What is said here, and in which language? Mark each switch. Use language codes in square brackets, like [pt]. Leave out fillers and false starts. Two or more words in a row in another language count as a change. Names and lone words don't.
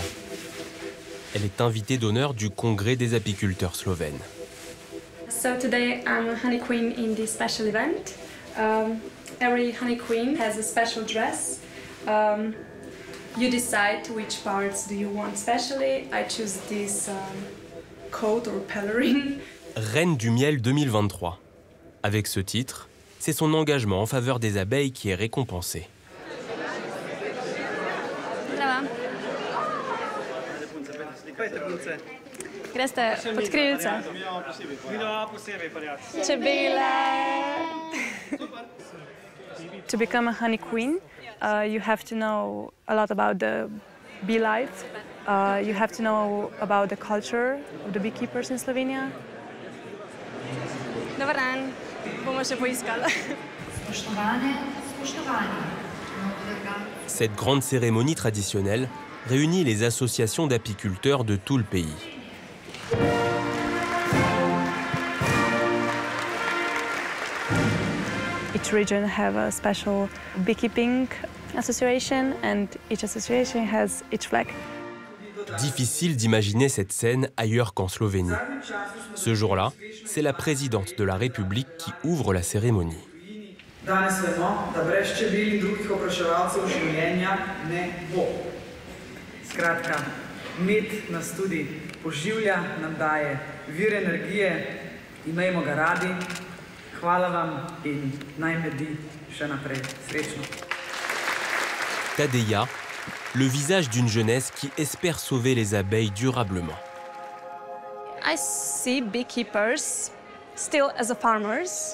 [fr] Elle est invitée d'honneur du Congrès des apiculteurs slovènes. [en] So today I'm a honey queen in this special event. Every honey queen has a special dress. You decide which parts do you want specially. I choose this coat or pelerine. [fr] Reine du miel 2023. Avec ce titre, c'est son engagement en faveur des abeilles qui est récompensé. [sl] Greste pod krilce. Čebele. [en] To become a honey queen, you have to know a lot about the bee life. You have to know about the culture of the beekeepers in Slovenia. [hr] Dobar dan, [sl] bomo še poiskali. [fr] Cette grande cérémonie traditionnelle réunit les associations d'apiculteurs de tout le pays. [en] Each region have a special beekeeping association, and each association has its flag. [fr] Difficile d'imaginer cette scène ailleurs qu'en Slovénie. Ce jour-là, c'est la présidente de la République qui ouvre la cérémonie. [sl] Danes vemo, da brez čebel in drugih opraševalcev življenja ne bo. Skratka, med nas tudi poživlja, nam daje vir energije, imejmo ga radi. Hvala vam in naj medi še naprej. Srečno. [fr] Tadeja, le visage d'une jeunesse qui espère sauver les abeilles durablement. [en] I see beekeepers still as a farmers.